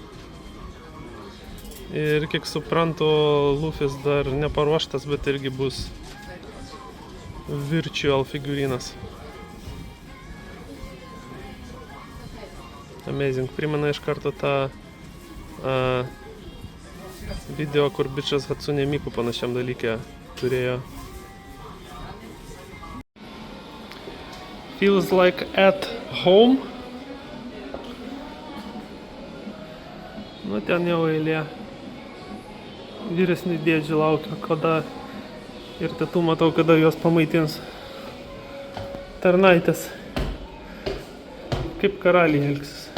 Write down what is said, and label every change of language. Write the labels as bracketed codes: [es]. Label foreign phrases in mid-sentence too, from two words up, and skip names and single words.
[lt] Ir kiek suprantu, Lufis dar neparuoštas, bet irgi bus virtual figūrynas. [en] Amazing. [lt] Primena iš karto tą video, kur bičias Hatsune Miku panašiam dalykė turėjo. [en] Feels like at home. [lt] Nu, ten jau eilė. Vyresni dėdžiai laukia, kada ir tetų matau, kada juos pamaitins. Tarnaitės. Kaip karaliai elgsis.